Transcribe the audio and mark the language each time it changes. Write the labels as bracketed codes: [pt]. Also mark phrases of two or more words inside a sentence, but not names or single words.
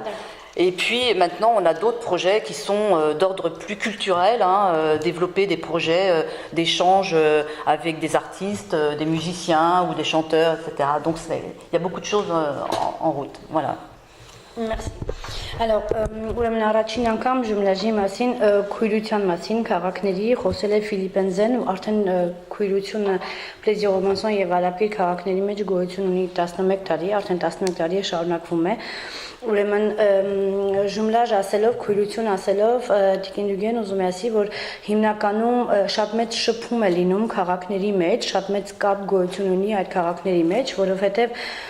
[fr] Et puis maintenant, on a d'autres projets qui sont d'ordre plus culturel, développer des projets d'échange avec des artistes, des musiciens ou des chanteurs, etc. Donc il y a beaucoup de choses en route. Voilà. Merci. Alors, [hy] ուրեմն առաջին անգամ ժումլաժի մասին, քույրության մասին քաղաքների խոսել է Ֆիլիպենզեն ու արդեն քույրությունը Պլեզիո-Ռոմանսոն եւ Արաբկիր քաղաքների մեջ գոյություն ունի 11 տարի, արդեն 11 տարի է շարունակվում է։ Ուրեմն ժումլաժ ասելով, քույրություն ասելով, Տիկին Դյուգեն ուզում է ասի, որ հիմնականում շատ մեծ շփում է լինում քաղաքների մեջ, շատ մեծ կապ գոյություն ունի այդ քաղաքների մեջ, որովհետեւ